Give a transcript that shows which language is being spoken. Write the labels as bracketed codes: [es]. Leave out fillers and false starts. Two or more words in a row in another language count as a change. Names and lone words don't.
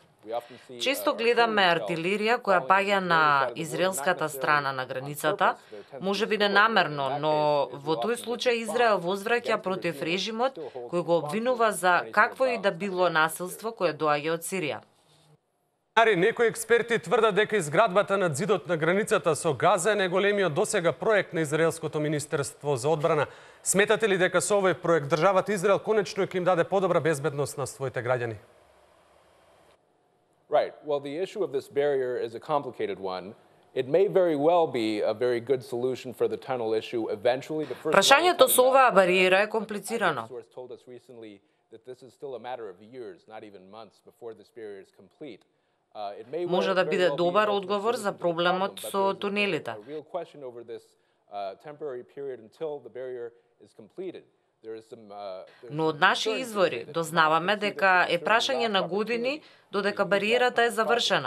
[mk] Често гледаме артилерија која паѓа на израелската страна на границата, можеби ненамерно, но во тој случај Израел возвраќа против режимот кој го обвинува за какво и да било насилство кое доаѓа од Сирија. Некои експерти тврдат дека изградбата на зидот на границата со Газа е најголемиот досега проект на Израелското министерство за одбрана. Сметате ли дека со овој проект државата Израел конечно ќе им даде подобра безбедност на своите граѓани? [en] Right. Well, the issue of this barrier is a complicated one. It may very well be a very good solution for the tunnel issue eventually. [mk] Прашањето со оваа бариера е комплицирано. Може да биде добар одговор за проблемот со тунелите. Но од наши извори дознаваме дека е прашање на години додека бариерата е завршена.